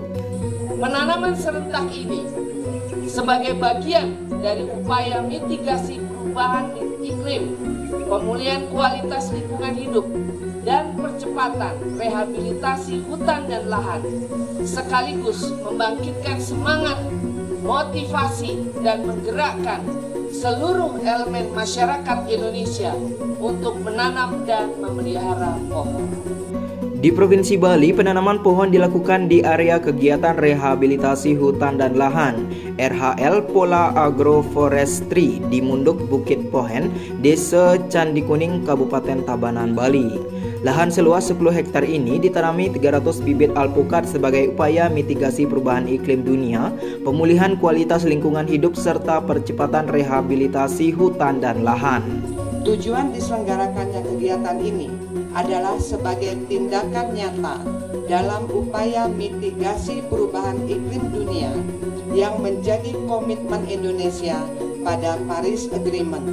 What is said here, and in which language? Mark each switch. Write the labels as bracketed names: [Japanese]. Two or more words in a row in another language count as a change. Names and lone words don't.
[Indonesian] Penanaman serentak ini sebagai bagian dari upaya mitigasi perubahan iklim, pemulihan kualitas lingkungan hidup, dan percepatan rehabilitasi hutan dan lahan, sekaligus membangkitkan semangat, motivasi, dan menggerakkan seluruh elemen masyarakat Indonesia untuk menanam dan memelihara pohon. Di Provinsi Bali, penanaman pohon dilakukan di area kegiatan rehabilitasi hutan dan lahan RHL Pola Agroforestry di Munduk Bukit Pohen, Desa Candi Kuning, Kabupaten Tabanan, Bali. Lahan seluas 10 hektar ini ditanami 300 bibit alpukat sebagai upaya mitigasi perubahan iklim dunia, pemulihan kualitas lingkungan hidup, serta percepatan rehabilitasi hutan dan lahan. Tujuan diselenggarakannya kegiatan ini adalah sebagai tindakan nyata dalam upaya mitigasi perubahan iklim dunia yang menjadi komitmen Indonesia pada Paris Agreement.